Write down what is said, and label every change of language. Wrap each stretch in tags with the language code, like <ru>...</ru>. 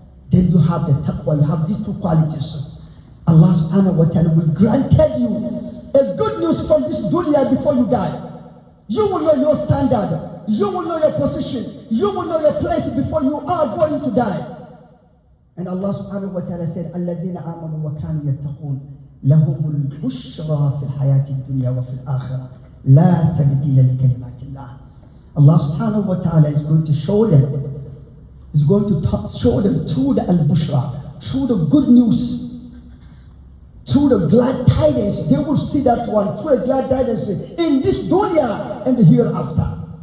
<en>Then you have the taqwa, you have these two qualities. Allah Subhanahu wa Ta'ala will grant you a good news from this dunya before you die. You will know your standard, you will know your position, you will know your place before you are going to die. And Allah Subhanahu wa Ta'ala said,</en> <ar>الَّذِينَ آمَنُوا وَكَانُوا يَتَّقُونَ لَهُمُ الْبُشْرَى فِي الْحَيَاةِ الدُّنْيَا وَفِي الْآخِرَةِ لَا تَبْدِيلَ لِكَلِمَاتِ اللَّهِ.</ar> <en>Allah Subhanahu wa Ta'ala is going to show them, is going to show them through the al-bushra, through the good news, through the glad tidings. They will see that one, through the glad tidings in this dunya and the hereafter.</en>